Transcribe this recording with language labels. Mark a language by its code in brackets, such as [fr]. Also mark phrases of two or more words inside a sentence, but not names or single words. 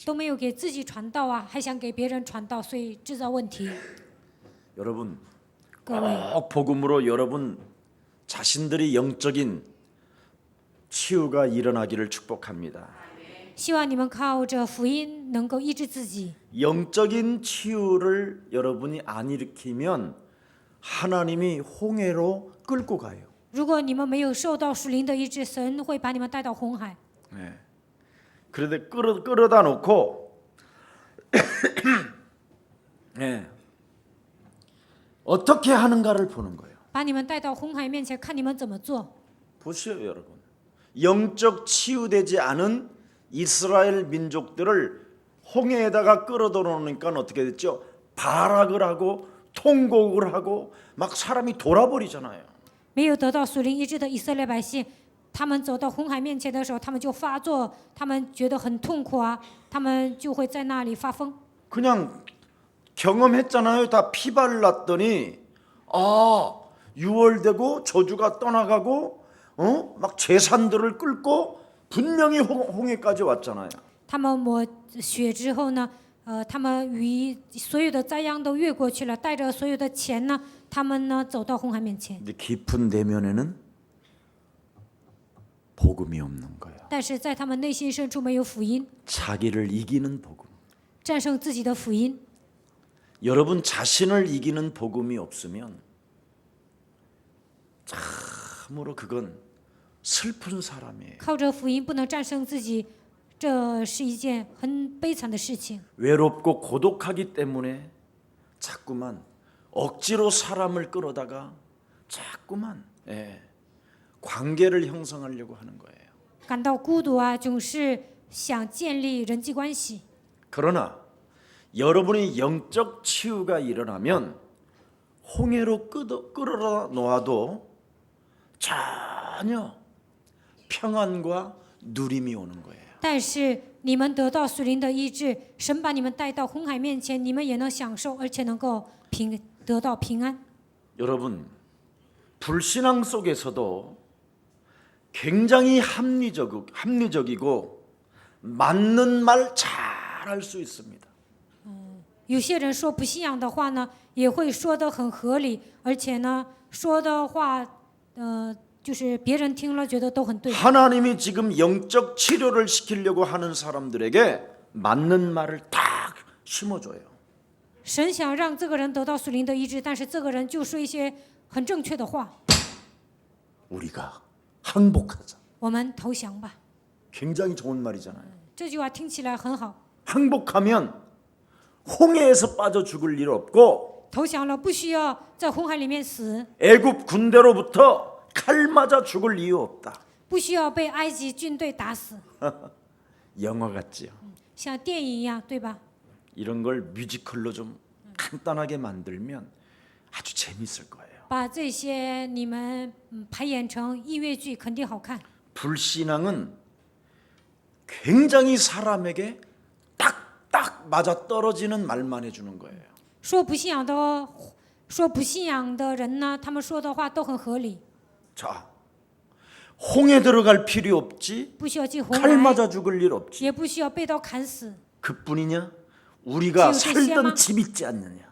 [zh] 都没有给自己传道啊，还想给别人传道，所以制造问题。 [ko] 여러분 [zh] 各位， [ko] 꼭 복음으로 여러분 자신들이 영적인 치유가 일어나기를 축복합니다. [zh] 希望你们靠着福音能够医治自己。 [ko] 영적인 치유를 여러분이 안 일으키면 하나님이 홍해로 끌고 가요. [zh] 如果你们没有受到属灵的医治，神会把你们带到红海。 [ko] 그런데 끌어다 놓고 어떻게 하는가를 보는 거예요. [zh] 把你们带到红海面前，看你们怎么做。 [ko] 보시오 여러분. 영적 치유되지 않은 이스라엘 민족들을 홍해에다가 끌어다 놓으니까 어떻게 됐죠? 발악을 하고 통곡을 하고 막 사람이 돌아버리잖아요. [zh] 没有得到属灵医治的以色列百姓，他们走到红海面前的时候，他们就发作，他们觉得很痛苦啊，他们就会在那里发疯。 [ko] 그냥 경험했잖아요. 다 피발났더니 유월되고 저주가 떠나가고 막 재산들을 끌고 분명히 홍해까지 왔잖아요. [zh] 他们抹血之后呢，他们与所有的灾殃都越过去了，带着所有的钱呢，他们呢走到红海面前。 [ko] 근데 깊은 내면에는 복음이 없는 거예요. [zh] 但是在他们内心深处没有福音， [ko] 자기를 이기는 복음. [zh] 战胜自己的福音。 [ko] 여러분 자신을 이기는 복음이 없으면 참으로 그건 슬픈 사람이에요. [zh] 靠着福音不能战胜自己，这是一件很悲惨的事情。 [ko] 외롭고 고독하기 때문에 자꾸만 억지로 사람을 끌어다가 자꾸만 관계를 형성하려고 하는 거예요. [zh] 感到孤独啊，总是想建立人际关系。 [ko] 그러나 여러분이 영적 치유가 일어나면 홍해로 끌어다 놓아도 전혀 평안과 누림이 오는 거예요. [zh] 但是你们得到属灵的医治，神把你们带到红海面前，你们也能享受，而且能够得到平安。 [ko] 여러분 불신앙 속에서도 굉장히 합리적이고 맞는 말 잘할 수 있습니다. [zh] 有些人说不信仰的话呢，也会说得很合理，而且呢，说的话，就是别人听了觉得都很对。 [ko] 하나님이 지금 영적 치료를 시키려고 하는 사람들에게 맞는 말을 딱 심어줘요. [zh] 神想让这个人得到属灵的医治，但是这个人就说一些很正确的话。 [ko] 우리가 항복하자. [zh] 我们投降吧， [ko] 굉장히 좋은 말이잖아요. [zh] 这句话听起来很好。 [ko] 항복하면 홍해에서 빠져 죽을 일 없고 [zh] 投降了，不需要在红海里面死， [ko] 애굽 군대로부터 칼 맞아 죽을 이유 없다. [zh] 不需要被埃及军队打死， [ko] 영화 같지요. [zh] 像电影一样，对吧？ [ko] 이런 걸 뮤지컬로 좀 간단하게 만들면 아주 재밌을 거예요. [zh] 把这些你们排演成音乐剧，肯定好看。 [ko] 불신앙은 굉장히 사람에게 딱딱 맞아 떨어지는 말만 해주는 거예요. [zh] 说不信仰的人呢，他们说的话都很合理。 [ko] 자, 홍해 들어갈 필요 없지. [zh] 不需要进红 [ko] 칼 [zh] 海， [ko] 맞아 죽을 일 없지. [zh] 也不需要被刀砍死。 [ko] 그뿐이냐? 우리가 지금 그 살던 시야만- 집 있지 않느냐?